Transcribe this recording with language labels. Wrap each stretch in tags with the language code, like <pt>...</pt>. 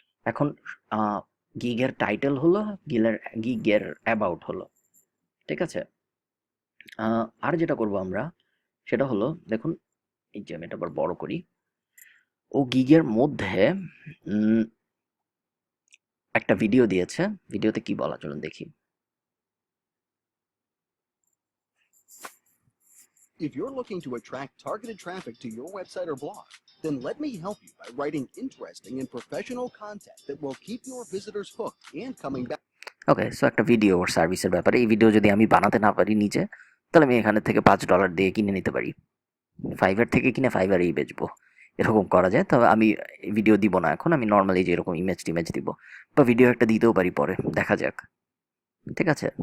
<bn>এখন গিগের টাইটেল হলো, গিগের অ্যাবাউট হলো, ঠিক আছে? আর যেটা করব আমরা সেটা হলো, দেখুন এই যে আমি এটা আবার বড় করি, ও গিগের মধ্যে একটা ভিডিও দিয়েছে, ভিডিওতে কি বলা চলুন দেখি।</bn> <en>If you're looking to attract targeted traffic to your website or blog, then let me help you by writing interesting and professional content that will keep your visitors hooked and coming back.</en> <bn>Okay, so একটা video ওর সার্ভিসের ব্যাপারে, এই video যদি আমি বানাতে না পারি নিজে, তাহলে আমি এখানে থেকে $5 দিয়ে কিনে নিতে পারি, ফাইবার থেকে কিনে ফাইবারেই বেচবো, এরকম করা যায়। তবে আমি ভিডিও দিব না এখন, আমি নর্মালি যে এরকম ইমেজ টিমেজ দিব, বা ভিডিও একটা দিতেও পারি পরে, দেখা যাক, ঠিক আছে?</bn>